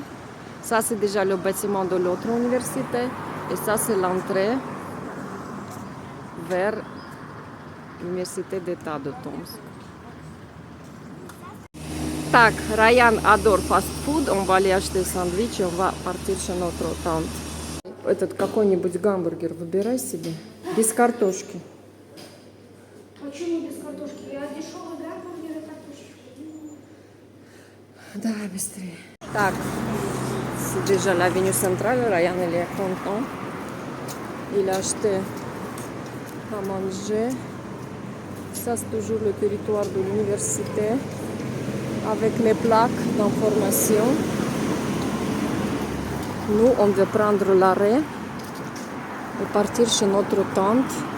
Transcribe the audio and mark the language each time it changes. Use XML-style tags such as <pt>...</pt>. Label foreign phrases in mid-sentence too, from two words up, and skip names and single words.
<fr>Ça, c'est déjà le bâtiment de l'autre université. Et ça, c'est l'entrée vers l'université d'État de Tomsk. Так, Ryan adore</fr> <en>fast food.</en> <fr>On va aller acheter sandwich et on va partir chez notre tante.</fr> <ru>Этот какой-нибудь гамбургер выбирай себе. Без картошки. Почему без картошки? Я дешевый гамбургер и картошечку. Давай быстрее. Так,</ru> <fr>c'est déjà l'avenue centrale. Ryan, il est content. Il a acheté à manger. Ça, c'est toujours le territoire de l'université avec les plaques d'information. Nous, on veut prendre l'arrêt et partir chez notre tante.</fr>